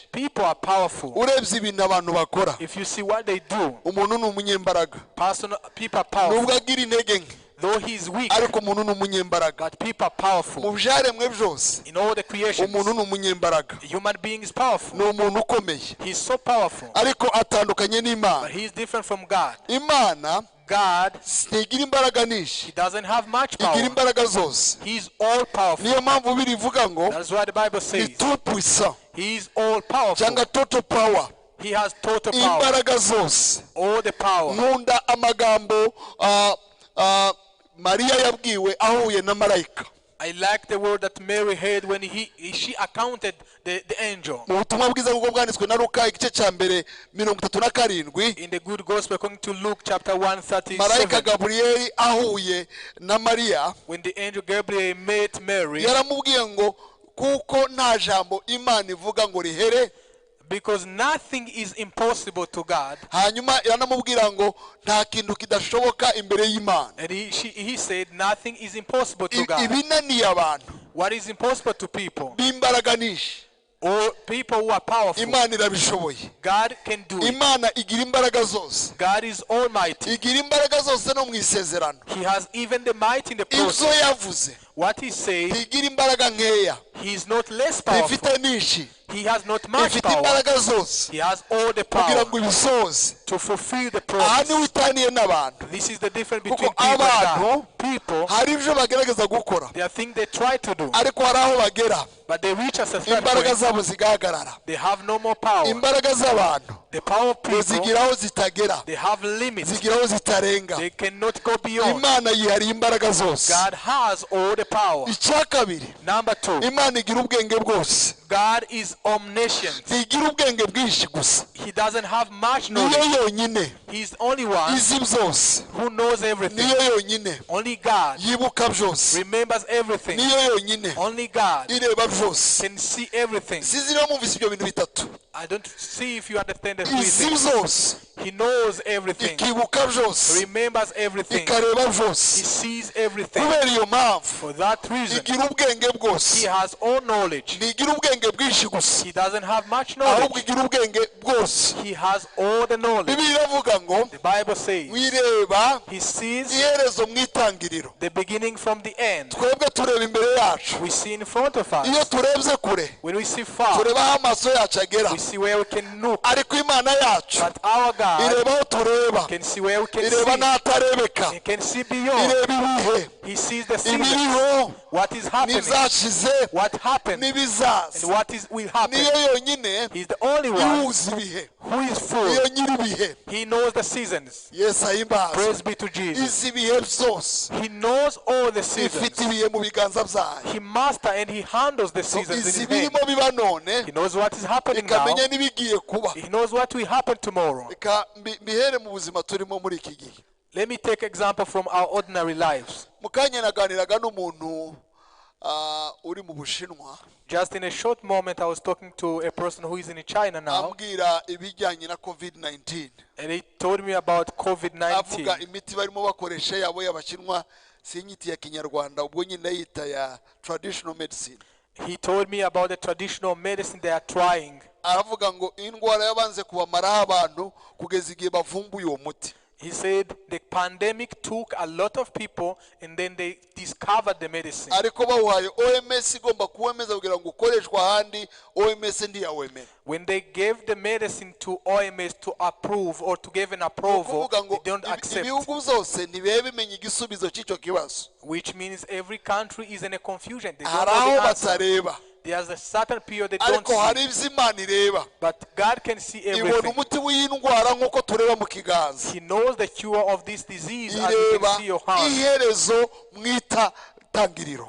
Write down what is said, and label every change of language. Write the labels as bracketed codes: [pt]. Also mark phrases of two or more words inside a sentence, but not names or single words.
[en] People are powerful. [rw] Urebye ibintu abantu bakora, [en] If you see what they do, [rw] umuntu ni umunyembaraga. [en] people are [rw] Nubwo [en] powerful. [rw] agira intege nke, [en] Though he is weak, [rw] ariko umuntu ni umunyembaraga. [en] but people are [rw] Mu [en] powerful. [rw] byaremwe byose, [en] In all the creations, [rw] umuntu ni umunyembaraga. [en] a human being is powerful. [rw] Ni umuntu ukomeye. [en] He is so powerful, [rw] Ariko atandukanye [en] but [rw] n'Imana. [en] he is different from God. [rw] Imana [en] God, [rw] ntigira imbaraga nyinshi, [en] he doesn't have much [rw] igira [en] power. [rw] imbaraga zose. [en] He is all powerful. [rw] Niyo mpamvu birivuga ngo [en] That's why the Bible [rw] ni [en] says [fr] tout puissant [en] he is all powerful. [rw] cyangwa [en] total power. He has total power. [rw] Imbaraga zose. [en] All the power. [rw] Nkunda amagambo Mariya yabwiwe ahuye na marayika. [en] I like the word that Mary heard when she accounted the angel. [rw] Mu butumwa bwiza bwo bwanditswe na Luka igice cya mbere 37, [en] In the good gospel according to Luke chapter [rw] marayika [en] 137, [rw] Gaburiyeli ahuye na Mariya [en] when the angel Gabriel met Mary, [rw] yaramubwiye ngo kuko nta jambo Imana ivuga ngo rihere. [en] because nothing is impossible to God. [rw] Hanyuma iranamubwira ngo nta kintu kidashoboka imbere y'Imana. [en] And he said nothing is impossible to God. [rw] Ibinaniye abantu [en] What is impossible to people, [rw] b'imbaraga nyinshi, [en] or people who are powerful, [rw] Imana irabishoboye. [en] God can do it. [rw] Imana igira imbaraga zose. [en] God is almighty. [rw] Igira imbaraga zose no mu isezerano. [en] He has even the might in the [rw] Ibyo [en] process. [rw] yavuze [en] What he says, [rw] ntigira imbaraga nkeya, [en] he is not less powerful. [rw] ifite nyinshi, [en] He has not much [rw] ifite [en] power. [rw] imbaraga zose [en] He has all the [rw] kugira [en] power [rw] ngo ibisoze. [en] to fulfill the [rw] Aha niho [en] promise. [rw] itaniye n'abantu. [en] This is the difference [rw] Kuko [en] between people and [rw] abantu [en] God. People, [rw] hari ibyo bagerageza gukora, [en] there are things they try to do, [rw] ariko hari aho bagera [en] but they reach a certain [rw] imbaraga [en] point, [rw] zabo zigahagarara. [en] they have no more power. [rw] Imbaraga z'abantu [en] The power of [rw] ngo [en] people, [rw] zigira aho zitagera, [en] they have limits. [rw] zigira aho zitarenga. [en] They cannot go beyond. [rw] Imana yihariye imbaraga zose. [en] God has all the power. [rw] Icya kabiri, [en] Number 2, [rw] Imana igira ubwenge bwose. [en] God is omniscient. [rw] ntigira ubwenge bwinshi gusa, [en] He doesn't have much [rw] niyo [en] knowledge. [rw] yonyine [en] He's the only one [rw] izi byose, [en] who knows everything. [rw] niyo yonyine [en] Only God [rw] yibuka byose, [en] remembers everything. [rw] niyo yonyine [en] Only God [rw] ireba byose. [en] can see everything. [rw] Sinzi niba mwumvise ibyo bintu bitatu, [en] I don't see if you understand the three [rw] izi [en] things. [rw] byose, [en] He knows everything. [rw] ikibuka byose, [en] Remembers everything. [rw] ikareba [en] He [rw] byose. [en] sees everything. [rw] Kubera iyo mpamvu [en] For that reason, [rw] igira ubwenge [en] he [rw] bwose, [en] has all knowledge. [rw] ntigira ubwenge bwinshi gusa, [en] He doesn't have much [rw] ahubwo [en] knowledge. [rw] igira ubwenge bwose. [en] He has all the knowledge. [rw] Bibiliya iravuga ngo [en] The Bible says [rw] wireba [en] he sees [rw] iherezo mu itangiriro. [en] the beginning from the end. [rw] Twebwe tureba imbere yacu, [en] We see in front of [rw] iyo [en] us. [rw] turebye kure [en] When we see far, [rw] tureba aho amaso yacu agera, [en] we see where we can look. [rw] ariko imana yacu [en] But our God [rw] ireba aho tureba, [en] can see where we can [rw] ireba [en] see. [rw] n'ahatarebeka, [en] He can see beyond. [rw] ireba ibihe, [en] He sees the seasons. [rw] ibiriho, [en] What is happening. [rw] n'ibyashize, [en] What happened. And [rw] n'ibizaza. [en] what will happen. [rw] Niyo yonyine [en] He's the only one [rw] ihuza ibihe, [en] who is full. [rw] niyo nyir'ibihe. [en] He knows the seasons. [rw] Yesu ahimbaza. [en] Praise be to Jesus. [rw] Izi bihe byose [en] He knows all the [rw] ifite [en] seasons. [rw] ibihe mu biganza byayo. [en] He master and he handles the So seasons [rw] izi [en] in his hand. [rw] birimo biba none, [en] He knows what is happening now. [rw] ikamenya n'ibigiye kuba. [en] He knows what will happen tomorrow. [rw] Reka mbihere mu buzima turimo muri iki gihe. [en] Let me take example from our ordinary lives. [rw] Mu kanya naganiraga n'umuntu uri mu Bushinwa, [en] Just in a short moment, I was talking to a person who is in China now, [rw] ambwira ibijyanye na COVID-19. [en] and he told me about [rw] Avuga [en] COVID-19. [rw] imiti barimo bakoresha yabo y'Abashinwa, sinyiti ya Kinyarwanda, ubwo nyine yita ya [en] traditional medicine. He told me about the traditional medicine they are trying. [rw] Aravuga ngo indwara yabanze kubamaraho abantu kugeza igihe bavumbuye uwo muti. [en] He said the pandemic took a lot of people and then they discovered the medicine. [rw] Ariko bawuhaye OMS igomba kuwemeza kugira ngo ukoreshwe ahandi, OMS ntiyawemera. [en] When they gave the medicine to OMS to approve or to give an approval, [rw] Kuvuga ngo [en] they don't accept. [rw] ibihugu byose ntibibe bimenya igisubizo cy'icyo kibazo. [en] Which means every country is in a confusion. They don't [rw] Hari [en] know [rw] aho [en] the answer. [rw] batareba, [en] There's a certain period they don't [rw] ariko hari [en] see. [rw] ibyo Imana ireba. [en] But God can see [rw] Ibona [en] everything. [rw] umuti w'iyi ndwara nk'uko tureba mu kiganza. [en] He knows the cure of this disease as you [rw] Ireba [en] can see your hand. [rw] iherezo mu itangiriro.